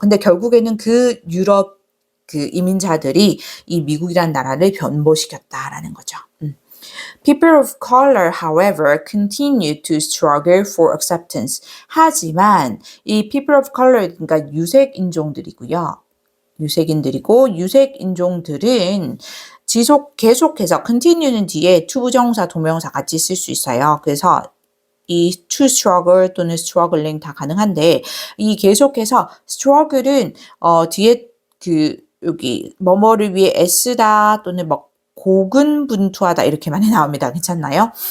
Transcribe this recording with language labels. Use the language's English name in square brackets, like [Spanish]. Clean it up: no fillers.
[Korean] 근데 결국에는 그 유럽 그 이민자들이 이 미국이라는 나라를 변모시켰다라는 거죠. [English] People of color, however, continue to struggle for acceptance. [Korean] 하지만 이 people of color, 그러니까 유색 인종들이고요. 유색인들이고 유색 인종들은 계속해서 continue는 뒤에 투부정사, 동명사 같이 쓸 수 있어요. 그래서 이 to struggle 또는 struggling 다 가능한데 이 계속해서 struggle은 뒤에 그 여기 뭐뭐를 위해 애쓰다 또는 뭐 고군분투하다 이렇게 많이 나옵니다. 괜찮나요?